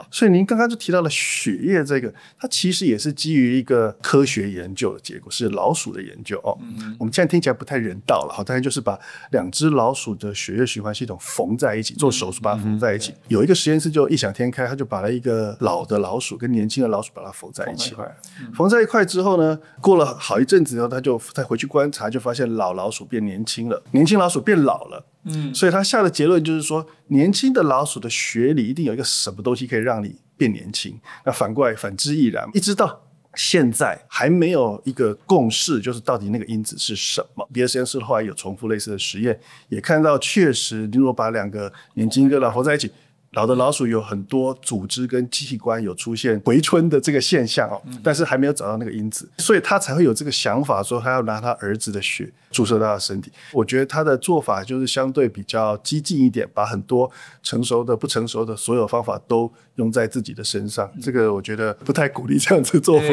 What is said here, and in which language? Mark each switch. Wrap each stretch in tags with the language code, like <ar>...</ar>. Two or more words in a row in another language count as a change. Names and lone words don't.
<zh>所以您剛剛就提到了血液這個，它其實也是基於一個科學研究的結果，是老鼠的研究我們現在聽起來不太人道了，当然就是把2隻老鼠的血液循環系統縫在一起，做手術把它縫在一起。有一個實驗室就異想天開，他就把了一個老的老鼠跟年輕的老鼠把它縫在一起，縫在一塊之後呢，過了好一陣子以後，他就再回去觀察，就發現老老鼠變年輕了，年輕老鼠变老了。所以他下的結論就是說，年輕的老鼠的血裡一定有一個什麼東西可以讓你變年輕。那反過來反之亦然，一直到現在還沒有一個共識，就是到底那個因子是什麼。別的實驗室後來有重複類似的實驗，也看到確實，如果把2個年輕跟老活在一起， 老的老鼠有很多組織跟器官有出現回春的這個現象哦，但是還沒有找到那個因子，所以他才會有這個想法說他要拿他兒子的血注射到他的身體。我覺得他的做法就是相對比較激進一點，把很多成熟的不成熟的所有方法都用在自己的身上，這個我覺得不太鼓勵這樣子做法。</zh>